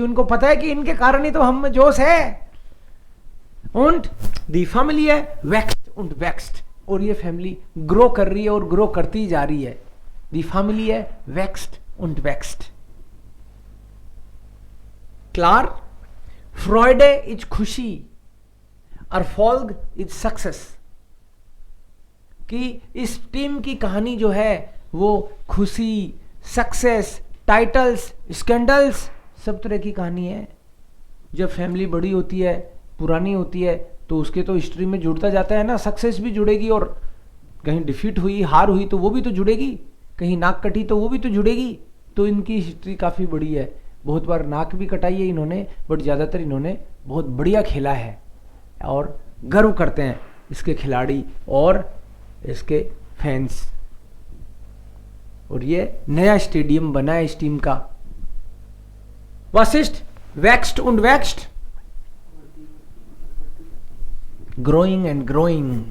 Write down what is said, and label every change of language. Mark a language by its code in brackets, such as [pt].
[hi] उनको पता है कि इनके कारण ही तो हम में जोश है. [de] Und die Familie wächst und wächst. [hi] और ये फैमिली ग्रो कर रही है और ग्रो करती जा रही है. [de] Die Familie wächst und wächst. Klar, Freude ist खुशी, Erfolg ist Success. [hi] कि इस टीम की कहानी जो है वो खुशी, सक्सेस, टाइटल्स, स्कैंडल्स, सब तरह की कहानी है. जब फैमिली बड़ी होती है, पुरानी होती है, तो उसके तो हिस्ट्री में जुड़ता जाता है ना. सक्सेस भी जुड़ेगी, और कहीं डिफीट हुई, हार हुई तो वो भी तो जुड़ेगी, कहीं नाक कटी तो वो भी तो जुड़ेगी. तो इनकी हिस्ट्री काफ़ी बड़ी है. बहुत बार नाक भी कटाई है इन्होंने, बट ज़्यादातर इन्होंने बहुत बढ़िया खेला है और गर्व करते हैं इसके खिलाड़ी और इसके फैंस. और ये नया स्टेडियम बना है इस टीम का. [de] वासिस्ट wächst und wächst, [en] growing and growing.